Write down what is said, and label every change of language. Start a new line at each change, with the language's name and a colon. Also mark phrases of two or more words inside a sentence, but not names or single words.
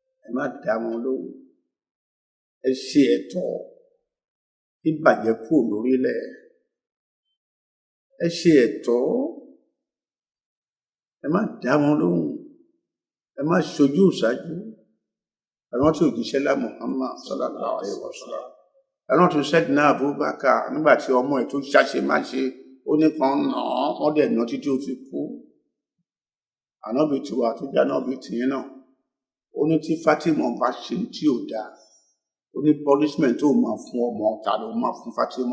Yoruba: Ẹ má dá wọn lóhùn. ẹ ṣe ẹ̀tọ́ ìbàjẹ́ kúrò lórílẹ̀, ẹ ṣe ẹ̀tọ́, ẹ má dá wọn lóhùn, ẹ má ṣojú ìṣáájú. Àwọn tí òjíṣẹ́ lá Muhammad
Arabic: صلى الله عليه وسلم,
Yoruba: àwọn tí Sayyidina Abubakar nígbà tí ọmọ ẹ̀ tó ṣàṣe má ṣe ó ní kan nà án, wọ́n dẹ̀ nà títí ó fi kú. Ànábì tiwa tó jẹ́ ànábì tìyín náà, ó ní tí Fatima bá ṣe tí ò dáa, ó ní punishment tó máa fún ọmọ ọ̀tá ló máa fún Fatima.